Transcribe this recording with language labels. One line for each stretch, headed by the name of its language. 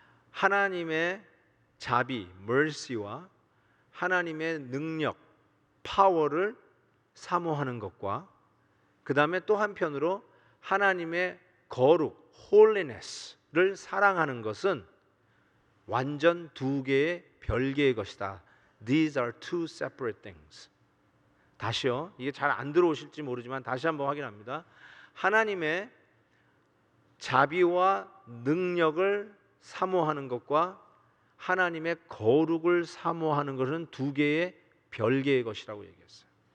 Korean: 하나님의 자비, mercy와 하나님의 능력, 파워를 사모하는 것과 그 다음에 또 한편으로 하나님의 거룩, holiness를 사랑하는 것은 완전 두 개의 별개의 것이다.
English: These are two separate things.
Korean: 다시요. 이게 잘 안 들어오실지 모르지만 다시 한번 확인합니다. 하나님의 자비와 능력을 사모하는 것과 하나님의 거룩을 사모하는 것은 두 개의 별개의 것이라고 얘기했어요.